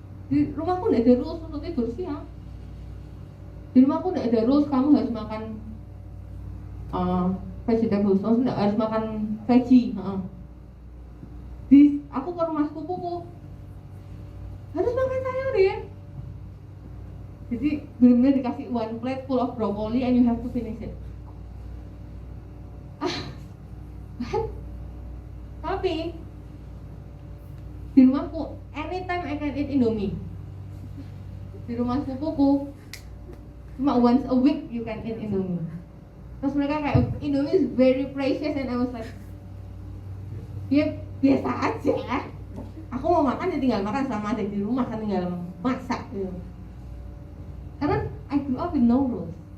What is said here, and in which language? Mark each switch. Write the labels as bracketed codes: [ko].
[id] Di rumahku nggak ada rules untuk tidur siang. Di rumahku nggak ada rules kamu harus makan vegetables, nggak harus makan veggie. Aku ke rumah sepupuku harus makan sayur ya. Jadi benar-benar dikasih [en] one plate full of broccoli and you have to finish it. [id] Tapi di rumahku [en] anytime I can eat Indomie. [id] Di rumah sepupuku cuma [en] once a week you can eat Indomie. [id] Terus mereka kayak [en] Indomie is very precious and I was like, [id] ya biasa aja. Aku mau makan ya tinggal makan, sama ada di rumah kan tinggal masak gitu. Karena [en] I grew up with no rules.